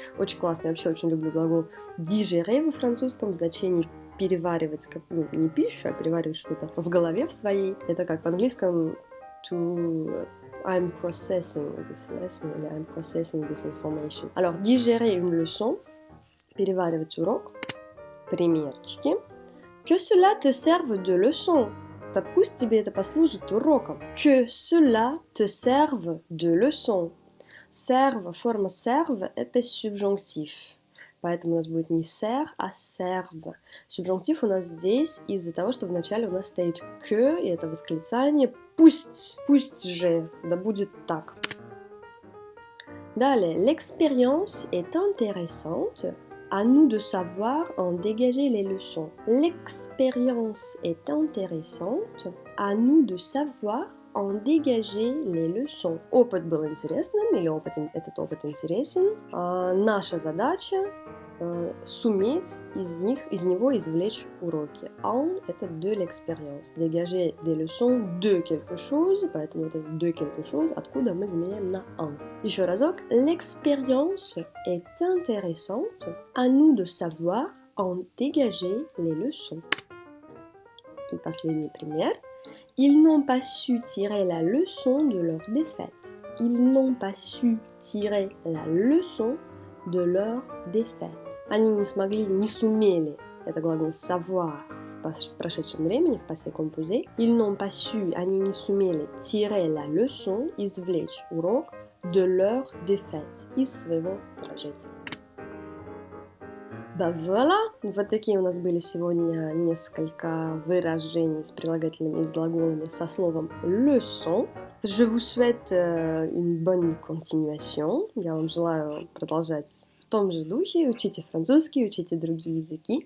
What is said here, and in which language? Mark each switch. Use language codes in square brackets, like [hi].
[ru] Очень классно, я вообще очень люблю глагол digérer во французском в значении переваривать, не пищу, а переваривать что-то в голове в своей. Это как в английском [en] I'm processing this lesson или I'm processing this information. [fr] Alors, digérer une leçon, [ru] переваривать урок. Примерчики. [fr] Que cela te serve de leçon. [ru] Да пусть тебе это послужит уроком. [fr] Que cela te serve de leçon. [ru] Serve, форма serve – это субжунктив. Поэтому у нас будет не ser, а serve. Субжунктив у нас здесь из-за того, что вначале у нас стоит que, и это восклицание пусть же, да будет так. Далее, [fr] l'expérience est intéressante. À nous de savoir en dégager les leçons. L'expérience est intéressante. À nous de savoir en dégager les leçons. [ru] Опыт был интересным, или этот опыт интересен. Наша задача суметь из него извлечь уроки. [fr] En – это de l'expérience. Dégager des leçons de quelque chose, [ru] поэтому это [fr] de quelque chose, [ru] откуда мы заменяем на [fr] en. [ru] Еще разок. [fr] L'expérience est intéressante. À nous de savoir en dégager les leçons. [ru] И последний пример. [fr] Ils n'ont pas su tirer la leçon de leur défaite. Ils n'ont pas su tirer la leçon de leur défaite. [ru] Они не сумели, это глагол savoir в прошедшем времени, в passé composé. [fr] Ils n'ont pas su, [ru] они не сумели [fr] tirer la leçon, [ru] извлечь урок [fr] de leur défaite, [ru] из своего поражения. Да, voilà. Вот такие у нас были сегодня несколько выражений с прилагательными и с глаголами со словом leçon. [fr] Je vous souhaite une bonne continuation. [ru] Я вам желаю продолжать в том же духе. Учите французский, учите другие языки.